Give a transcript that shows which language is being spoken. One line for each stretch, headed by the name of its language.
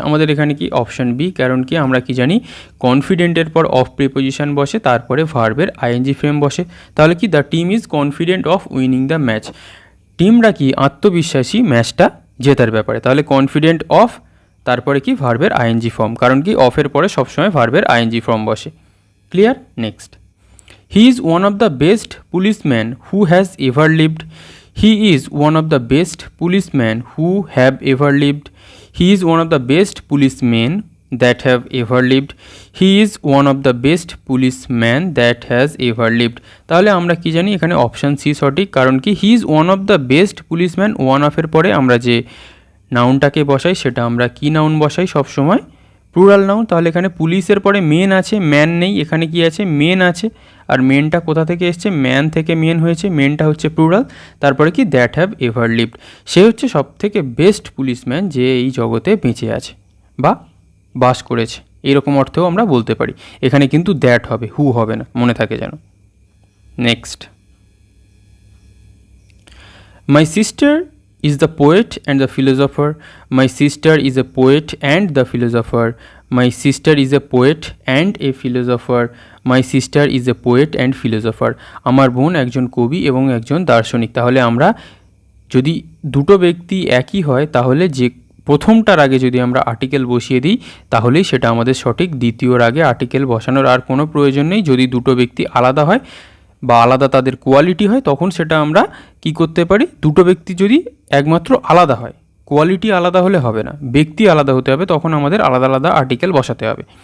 Bangla: আমাদের এখানে কি অপশন বি, কারণ কি আমরা কি জানি, কনফিডেন্টের পর অফ প্রিপোজিশন বসে, তারপরে ভার্বের আইএনজি ফ্রেম বসে। তাহলে কি,
English: the team is confident of winning the match,
Bangla: টিমরা কি আত্মবিশ্বাসী ম্যাচটা জেতার ব্যাপারে। তাহলে কনফিডেন্ট অফ, তারপরে কি ভার্বের আইএনজি ফর্ম, কারণ কি অফের পরে সবসময় ভার্বের আইএনজি ফর্ম বসে। Clear?
English: Next, he is one of the best policemen who has ever lived, he is one of the best policemen who have ever lived, he is one of the best policemen that have ever lived, he is one of the best policeman that has ever lived।
Bangla: তাহলে আমরা কি জানি, এখানে option C সঠিক, কারণ কি
English: he is one of the best policeman,
Bangla: one অফের পরে আমরা যে নাউনটাকে বসাই সেটা আমরা কি নাউন বসাই সব সময়, প্লুরাল নাউন। তাহলে এখানে পুলিশের পরে মেন আছে, ম্যান নেই, এখানে কি আছে, মেন আছে। আর মেনটা কোথা থেকে এসছে, ম্যান থেকে মেন হয়েছে, মেনটা হচ্ছে প্লুরাল। তারপরে কি,
English: that have ever lived,
Bangla: সে হচ্ছে সব থেকে বেস্ট পুলিশম্যান যে এই জগতে বেঁচে আছে বা বাস করেছে, এরকম অর্থেও আমরা বলতে পারি। এখানে কিন্তু দ্যাট হবে, হু হবে না, মনে থাকে যেন।
English: Next, my sister is the poet and the philosopher, my sister is a poet and the philosopher, my sister is a poet and a philosopher, my sister is a poet and philosopher।
Bangla: আমার বোন একজন কবি এবং একজন দার্শনিক। তাহলে আমরা যদি দুটো ব্যক্তি একই হয়, তাহলে যে প্রথমটার আগে যদি আমরা আর্টিকেল বসিয়ে দিই তাহলেই সেটা আমাদের সঠিক, দ্বিতীয়র আগে আর্টিকেল বসানোর আর কোনো প্রয়োজন নেই। যদি দুটো ব্যক্তি আলাদা হয় বা আলাদা তাদের কোয়ালিটি হয়, তখন সেটা আমরা কি করতে পারি, দুটো ব্যক্তি যদি একমাত্র আলাদা হয়, কোয়ালিটি আলাদা হলে হবে না, ব্যক্তি আলাদা হতে হবে, তখন আমাদের আলাদা আলাদা আর্টিকেল বসাতে হবে।